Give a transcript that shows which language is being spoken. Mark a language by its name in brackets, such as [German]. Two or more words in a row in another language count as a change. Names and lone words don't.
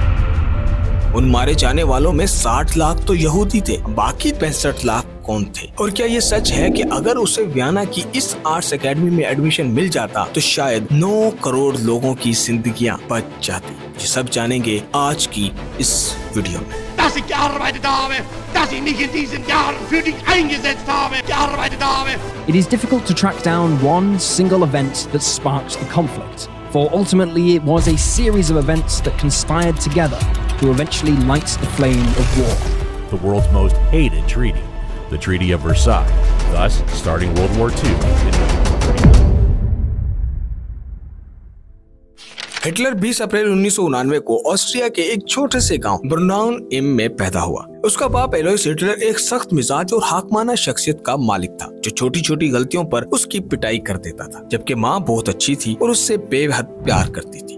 [Hindi] उन मारे जाने वालों में 60 लाख तो यहूदी थे, बाकी 65 लाख कौन थे? और क्या ये सच है कि अगर उसे वियना की इस [English] arts academy [Hindi] में एडमिशन मिल जाता तो शायद 9 करोड़ लोगों की जिंदगियां बच जाती? ये सब जानेंगे आज की इस वीडियो में। [German] Dass ich gearbeitet habe, dass ich mich in diesen Jahren für dich eingesetzt habe, gearbeitet habe. [English] It is difficult to track down one single event that sparked the conflict, for ultimately it was a series of events that conspired together to eventually light the flame of war. The world's most hated treaty, the Treaty of Versailles, thus starting World War II in 1939. [Hindi] हिटलर 20 अप्रैल 1999 को ऑस्ट्रिया के एक छोटे से गांव ब्रुनाउन इम में पैदा हुआ। उसका बाप एलोइस हिटलर एक सख्त मिजाज और हाकमाना शख्सियत का मालिक था, जो छोटी छोटी गलतियों पर उसकी पिटाई कर देता था, जबकि माँ बहुत अच्छी थी और उससे बेहद प्यार करती थी।